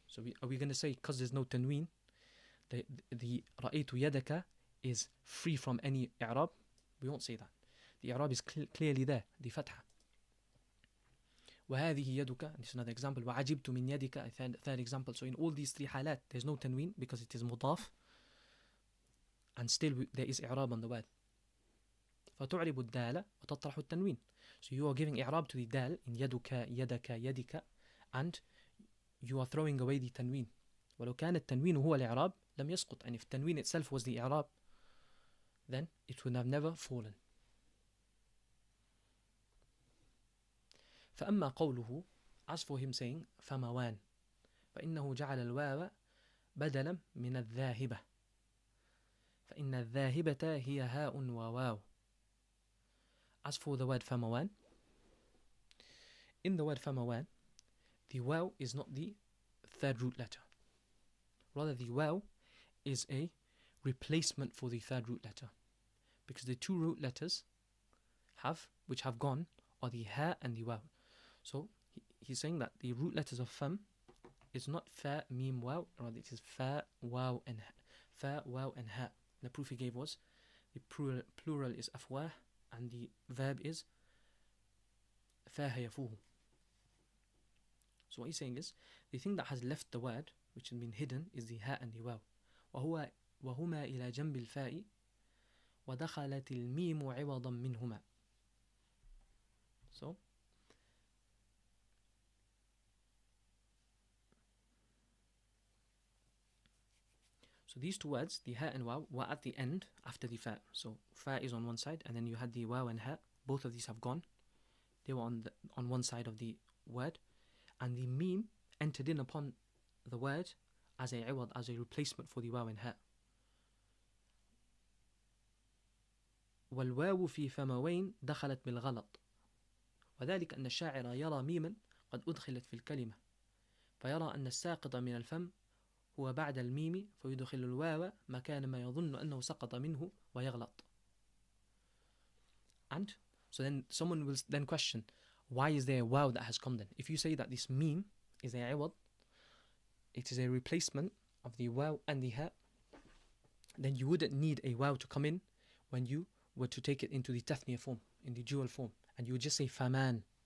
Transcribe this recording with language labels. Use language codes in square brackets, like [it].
[en] So are we going to say, because there's no tanween, the [ar] رَأَيْتُ يَدَكَ [en] is free from any i'rab? We won't say that. The i'rab is clearly there, the fatha. [ar] وهذه يدك, [en] and this is another example. [ar] وعجبت من يدك, [en] a third example. So in all these three halat, there's no tanween because it is mudaf, and still there is i'rab on the word. [ar] فتعرب الدال وتطرح التنوين. [en] So you are giving i'rab to the dal in يدك, يدك, يدك, and you are throwing away the tanween. [ar] ولو كان التنوين هو الإعراب لم يسقط. [en] And if tanween itself was the i'rab, then it would have never fallen. [ar] فأما قوله, [en] as for him saying [ar] فموان, فإنه جعل الواو بدلا من الذاهبة, فإن الذاهبة هي هاء وواو. [en] As for the word فموان, in the word فموان, the waw is not the third root letter. Rather, the waw is a replacement for the third root letter, because the two root letters which have gone are the ha and the waw. So he's saying that the root letters of fam is not fa, mim, waw, rather it is fa, waw, and ha. Fa, waw, and ha. The proof he gave was the plural is afwah, and the verb is fa yafuhu. So what he's saying is, the thing that has left the word, which has been hidden, is the ha and the waw. [ar] وهما إلى جنب الفاء ودخلت الميم عوضا منهما. [en] So these two words, the ha and waw, were at the end after the fa. So fa is on one side, and then you had the waw and ha. Both of these have gone. They were on one side of the word, and the mim entered in upon the word as a iwad, as a replacement for the waw and ha. [ar] والواو في فموين دخلت بالغلط وذلك أن الشاعر يرى ميما قد أدخلت في الكلمة فيرى أن الساقط من الفم هو بعد الميم فيدخل الواو مكان ما يظن أنه سقط منه ويغلط. [en] And so then someone will then question, why is there a waw that has come then? If you say that this meme is a iwad, it is a replacement of the waw and the ha, then you wouldn't need a waw to come in when you were to take it into the tathniya form, in the dual form, and you would just say faman.